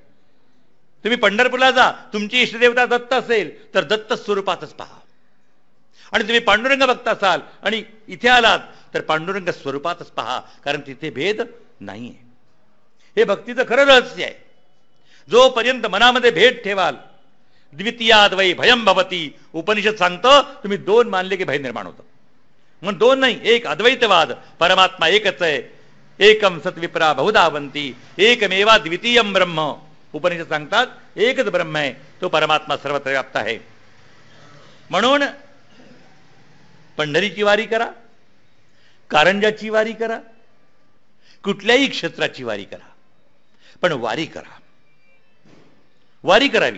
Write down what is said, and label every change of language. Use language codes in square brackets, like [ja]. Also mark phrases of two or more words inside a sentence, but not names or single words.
[mr] तुम्ही पंढरपूरला जा, तुमची इष्टदेवता दत्त असेल तर दत्त स्वरूपातच पहा. आणि तुम्ही पांडुरंग भक्त असाल आणि इथे आलात तर पांडुरंग स्वरूपातच पहा, कारण तिथे भेद नाहीये. हे भक्तीचं खरं रहस्य आहे. जोपर्यंत मनामध्ये भेद ठेवाल, [sa] द्वितीयाद वै भयम भवती. [mr] उपनिषद सांगतं तुम्ही दोन मानले की भय निर्माण होतं. म्हणून दोन नाही, एक अद्वैतवाद. परमात्मा एकच आहे. [sa] एकम सत विप्रा बहुधावंती. एकमेवा द्वितीयम ब्रह्म. [mr] उपनिषद सांगतात एकच ब्रह्म आहे, तो परमात्मा सर्वत्र व्याप्त आहे. म्हणून पंढरीची वारी करा, कारंजाची वारी करा, कुठल्याही क्षेत्राची वारी करा, पण वारी करा. वारी करावी.